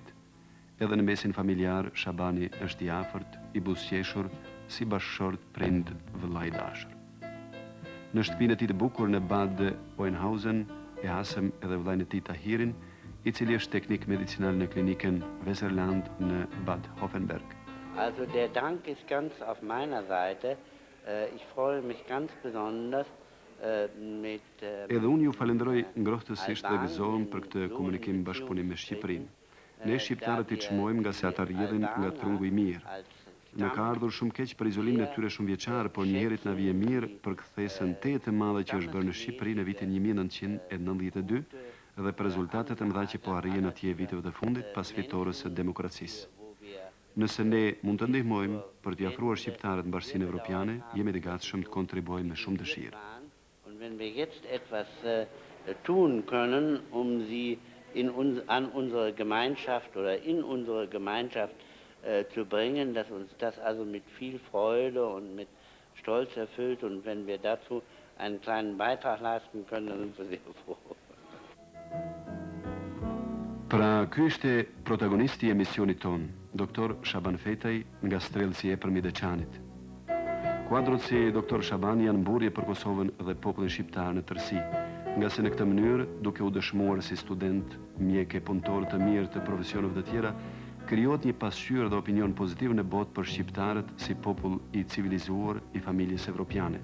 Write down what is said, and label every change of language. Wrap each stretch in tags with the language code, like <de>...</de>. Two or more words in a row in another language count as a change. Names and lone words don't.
<sq>Edhe në mesin familjar, Shabani është i afërt, i buzëqeshur, si bashkëshort, prind, vëllai i dashur. Në shtëpinë e tij të bukur në Bad Oeynhausen e hasëm edhe vëllain e tij Tahirin, i cili është teknik medicinal në klinikën Weserland në Bad Hoffenberg.</sq> <de>Also der Dank ist ganz auf meiner Seite. Ich freue mich ganz besonders mit</de> <sq>Edhe unë ju falenderoj ngrohtësisht dhe gëzohem për këtë komunikim bashkëpunim me Shqipërinë. Ne shqiptarët i çmojmë nga se ata rrjedhin nga trungu i mirë. Në ka ardhur shumë keq për izolimin e tyre shumë vjeçar, por njëherët na vije mirë për kthesën të madhe që është bërë në Shqipëri në vitin 1992 dhe për rezultatet e mëdha që po arrijen atje viteve të fundit pas fitores së demokracisë. Nëse ne mund të ndihmojmë për t'i afruar shqiptarët në Bashkinë Evropiane, jemi të gatshëm të kontribuojmë me shumë dëshirë.</sq> <de>Und wenn wir jetzt etwas tun können, sie an unsere Gemeinschaft oder in unsere Gemeinschaft zu bringen, dass uns das also mit viel Freude und mit Stolz erfüllt, und wenn wir dazu einen kleinen Beitrag leisten können, dann sind wir sehr froh.</de> <sq>Pra, ky ishte protagonisti i emisionit ton, Dr. Shaban Fetaj nga Strelësi e Epërmi Deçanit. Kuadrot si Dr. Shaban janë mburje për Kosovën dhe popullin shqiptar në tërësi, nga se në këtë mënyrë, duke u dëshmuar si student, mjek e punëtor të mirë të profesionëve të tjera, krijohet një pasqyrë dhe opinion pozitiv në botë për shqiptarët si popull i civilizuar i familjes evropiane.</sq>